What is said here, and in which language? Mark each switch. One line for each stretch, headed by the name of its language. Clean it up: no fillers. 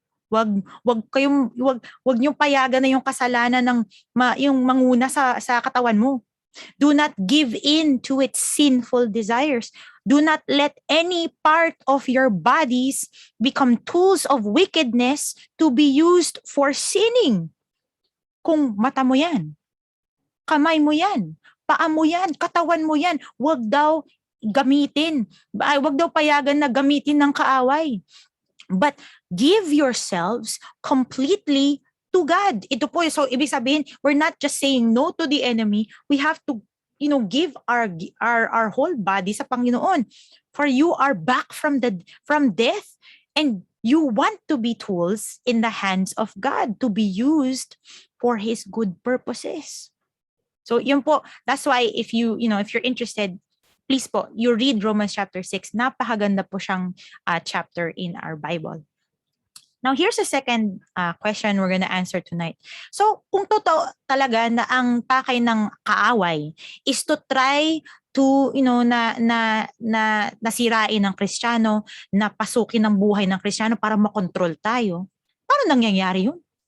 Filipino: Wag niyo payagan na yung kasalanan ng yung manguna sa katawan mo.
English: Do not give in to its sinful desires. Do not let any part of your bodies become tools of wickedness to be used for sinning.
Filipino: Kung mata mo yan, kamay mo yan, paa mo yan, katawan mo yan, wag daw gamitin. Wag daw payagan na gamitin ng kaaway.
English: But give yourselves completely to God.
Filipino: Ito po, so ibig sabihin,
English: we're not just saying no to the enemy. We have to, you know, give our whole body
Filipino: sa Panginoon.
English: For you are back from death, and you want to be tools in the hands of God to be used for His good purposes. So yun po, that's why if you're interested, please po, you read Romans chapter 6.
Filipino: Napakaganda po siyang chapter in our Bible.
English: Now, here's the second question we're gonna answer tonight.
Filipino: So, kung totoo talaga na ang pakay ng kaaway
English: is to try to, you know,
Filipino: na nasirain ng Kristiyano, na pasukin ang buhay ng Kristiyano para makontrol tayo, paano nangyayari yun?